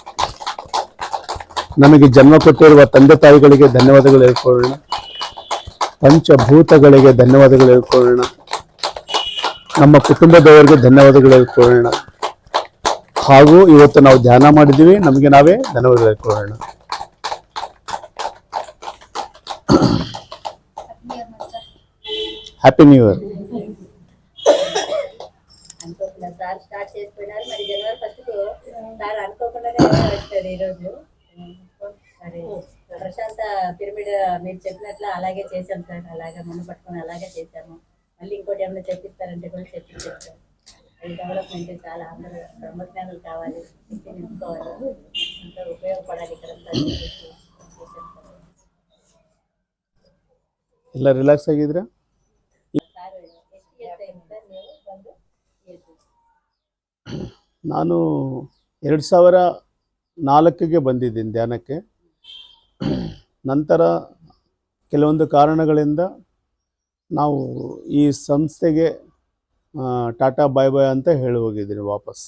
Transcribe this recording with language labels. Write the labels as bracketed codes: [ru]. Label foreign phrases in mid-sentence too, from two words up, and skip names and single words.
[kn] ನಮಗೆ ಜನ್ಮ ಕೊಟ್ಟಿರುವ ತಂದೆ ತಾಯಿಗಳಿಗೆ ಧನ್ಯವಾದಗಳು ಹೇಳ್ಕೊಳ್ಳೋಣ. ಪಂಚಭೂತಗಳಿಗೆ ಧನ್ಯವಾದಗಳು ಹೇಳ್ಕೊಳ್ಳೋಣ. ನಮ್ಮ ಕುಟುಂಬದವರಿಗೆ ಧನ್ಯವಾದಗಳು ಹೇಳ್ಕೊಳ್ಳೋಣ. ಹಾಗೂ ಇವತ್ತು ನಾವು ಧ್ಯಾನ ಮಾಡಿದ್ದೀವಿ, ನಮಗೆ ನಾವೇ ಧನ್ಯವಾದಗಳು ಹೇಳ್ಕೊಳ್ಳೋಣ. [en] Happy New Year. [te] సార్ స్టార్ట్ చేసుకున్నారు మరి జనవరి 1 సార్ అనుకోకుండానే వచ్చారు ఈరోజు. మరి ప్రశాంత పిరమిడ్ మీరు చెప్పినట్లు అలాగే చేశాం సార్. అలాగే మొన్న పట్టుకొని అలాగే చేశాము. మళ్ళీ ఇంకోటి ఏమైనా చెప్పిస్తారంటే కూడా చెప్పించారు సార్. ఈ డెవలప్మెంట్ చాలా అందరూ బ్రహ్మజ్ఞానులు కావాలి, శక్తి నింపుకోవాలి, అంతా ఉపయోగపడాలి ఇక్కడ. [kn] ಎಲ್ಲ ರಿಲ್ಯಾಕ್ಸ್ ಆಗಿದ್ರಾ? ನಾನು 2004ಗೆ ಬಂದಿದ್ದೀನಿ ಧ್ಯಾನಕ್ಕೆ. ನಂತರ ಕೆಲವೊಂದು ಕಾರಣಗಳಿಂದ ನಾವು ಈ ಸಂಸ್ಥೆಗೆ [en] tata bye bye [kn] ಅಂತ ಹೇಳಿ ಹೋಗಿದ್ದೀನಿ ವಾಪಸ್.